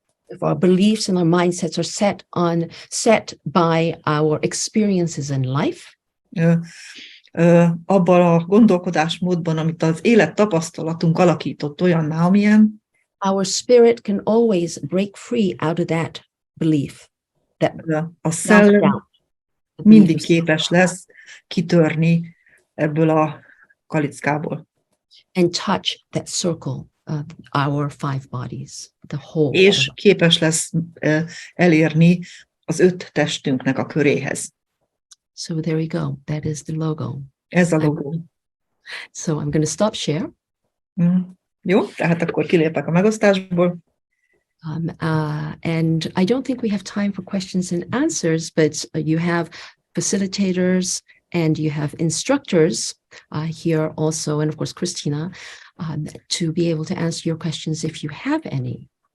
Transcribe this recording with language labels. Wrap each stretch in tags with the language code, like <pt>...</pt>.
<en>If our beliefs and our mindsets are set by our experiences in life,</en> <hu>abban a gondolkodásmódban, amit az élet tapasztalatunk alakított olyanná, amilyen,</hu> <en>our spirit can always break free out of that belief.</en> <hu>a szellem mindig képes lesz kitörni ebből a kalickából.</hu> <en>And touch that circle of our 5 bodies, the whole.</en> <hu>És képes lesz elérni az 5 testünknek a köréhez.</hu> <en>So there we go. That is the logo.</en> <hu>Ez a logó.</hu> <en>So I'm going to stop share.</en> <hu>Jó, tehát akkor kilépek a megosztásból.</hu> <en>And I don't think we have time for questions and answers, but you have facilitators and you have instructors here also, and of course, Christina, to be able to answer your questions if you have any.</en>